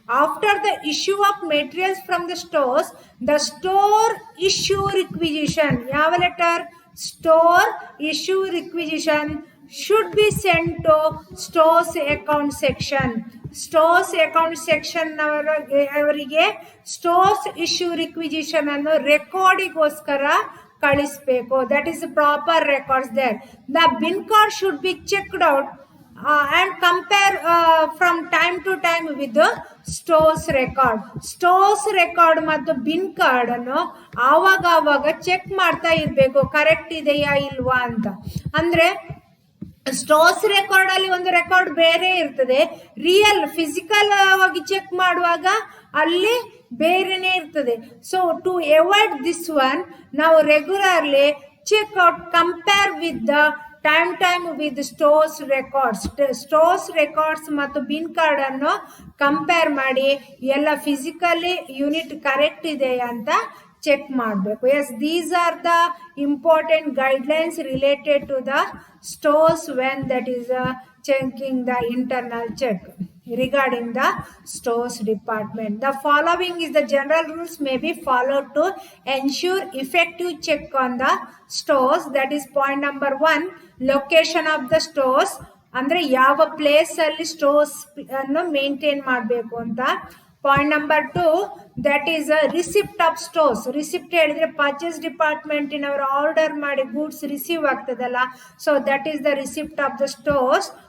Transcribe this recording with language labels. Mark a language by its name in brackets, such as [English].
[English] after the issue of materials from the stores, the store issue requisition, [Kannada] ಯಾವ letter? [English] Store issue requisition should be sent to stores account section. [Kannada] Stores account section ಅವರಿಗೆ stores issue requisition ಅನ್ನು ರೆಕಾರ್ಡಿಗೋಸ್ಕರ ಕಳಿಸಬೇಕು. [English] That is proper records there. The bin card should be checked out and compare from time to time with the stores record. [Kannada] Stores record ಮತ್ತು bin card ಅನ್ನು ಆವಾಗ check ಮಾಡ್ತಾ ಇರಬೇಕು, correct ಇದೆಯಾ ಇಲ್ವಾ ಅಂತ. ಅಂದ್ರೆ ಸ್ಟೋರ್ಸ್ ರೆಕಾರ್ಡ್ ಅಲ್ಲಿ ಒಂದು ರೆಕಾರ್ಡ್ ಬೇರೆ ಇರ್ತದೆ, ರಿಯಲ್ ಫಿಸಿಕಲ್ ಆಗಿ ಚೆಕ್ ಮಾಡುವಾಗ ಅಲ್ಲಿ ಬೇರೆನೆ ಇರ್ತದೆ. [English] So to avoid this one, ನಾವು regularly check out, compare with the time with stores records. [Kannada] Stores records ಮತ್ತು ಬಿನ್ ಕಾರ್ಡ್ ಅನ್ನು ಕಂಪೇರ್ ಮಾಡಿ ಎಲ್ಲ ಫಿಸಿಕಲಿ ಯೂನಿಟ್ ಕರೆಕ್ಟ್ ಇದೆಯಾ ಅಂತ ಚೆಕ್ ಮಾಡಬೇಕು. [English] Yes, these are the important guidelines related to the stores when that is checking the internal check regarding the stores department. The following is the general rules may be followed to ensure effective check on the stores. That is point number 1, location of the stores, [Kannada] ಅಂದ್ರೆ ಯಾವ place ಅಲ್ಲಿ stores ಅನ್ನು maintain ಮಾಡಬೇಕು ಅಂತ. [English] Point number 2, that is receipt of stores. [Kannada] Receipt ಹೇಳಿದ್ರೆ purchase ಡಿಪಾರ್ಟ್ಮೆಂಟಿನವರು order ಮಾಡಿ goods receive ಆಗ್ತದಲ್ಲ, [English] So that is the receipt of the stores.